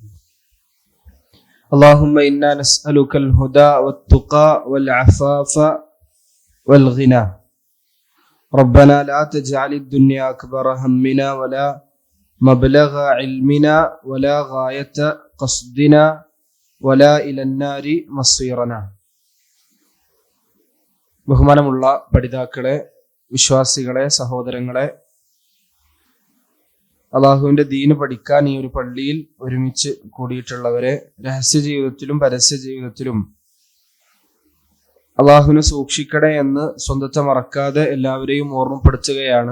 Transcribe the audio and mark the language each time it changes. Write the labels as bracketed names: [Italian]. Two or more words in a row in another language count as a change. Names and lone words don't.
[Arabic] اللهم إنا نسألك الهدى والتقى والعفاف والغنى. ربنا لا تجعل الدنيا أكبر همنا ولا مبلغ علمنا ولا غاية قصدنا ولا إلى النار مصيرنا. [Malayalam] ബഹുമാനമുള്ള പഠിതാക്കളെ, വിശ്വാസികളെ, സഹോദരങ്ങളെ, അള്ളാഹുവിന്റെ ദീന് പഠിക്കാൻ ഈ ഒരു പള്ളിയിൽ ഒരുമിച്ച് കൂടിയിട്ടുള്ളവരെ, രഹസ്യ ജീവിതത്തിലും പരസ്യ ജീവിതത്തിലും അള്ളാഹുവിനെ സൂക്ഷിക്കണേ എന്ന് സ്വന്തത്തെ മറക്കാതെ എല്ലാവരെയും ഓർമ്മപ്പെടുത്തുകയാണ്.